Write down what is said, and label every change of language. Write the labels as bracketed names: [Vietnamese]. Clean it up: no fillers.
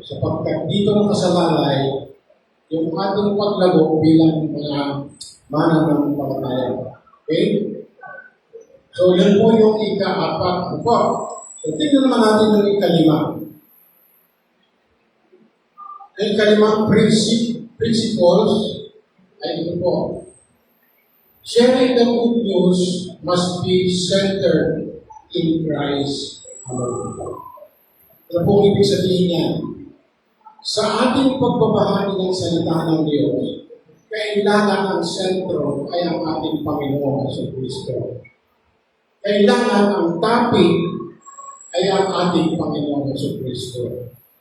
[Filipino] Sapagkat dito ng kasalalay, yung ating paglago bilang mga mananampalataya. Okay? So, yun po yung ika-apat. So, tingnan naman natin yung ika-5. Ang ika-5 principles ay ito po. [English] Sharing the good news must be centered in Christ alone. [Filipino] Ano pong ibig sabihin niya? Sa ating pagbabahagi ng salita ng Diyos, kailangan ang sentro ay ang ating Panginoon sa Kristo. Kailangan ang topic ay ang ating Panginoon sa Kristo.